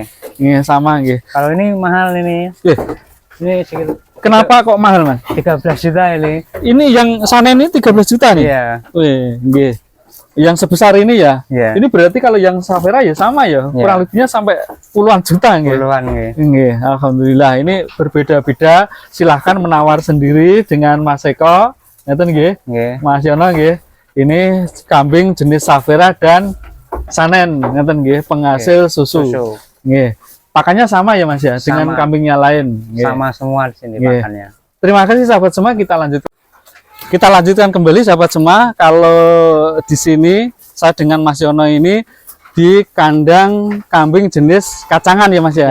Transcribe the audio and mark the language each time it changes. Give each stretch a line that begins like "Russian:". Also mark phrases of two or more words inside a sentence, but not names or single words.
Indonesian: Nggih, sama nggih. Kalau ini mahal ini. Nggih. Ini sekitar Kenapa kok mahal Mas? 13 juta ini. Ini yang Sanen ini 13 juta nih. Iya. Wih, nggih. Yang sebesar ini ya. Iya. Ini berarti kalau yang Safira ya sama ya. Iya. Kurang lebihnya sampai puluhan juta nggih. Puluhan nggih. Nggih, alhamdulillah. Ini berbeda-beda. Silahkan menawar sendiri dengan Mas Eko.
Javanese: Ngeten nggih.
Indonesian: Nggih. Mas Yono nggih. Ini kambing jenis Safira dan Sanen,
Javanese: ngeten nggih,
Indonesian: penghasil susu. Susu. Nggih. Pakannya sama ya Mas ya dengan Sama. kambingnya lain. Nggih. Sama semua di sini Nggih. makannya. Terima kasih sahabat semua, kita lanjutkan kembali sahabat semua. Kalau di sini saya dengan Mas Yono ini di kandang kambing jenis kacangan ya Mas ya.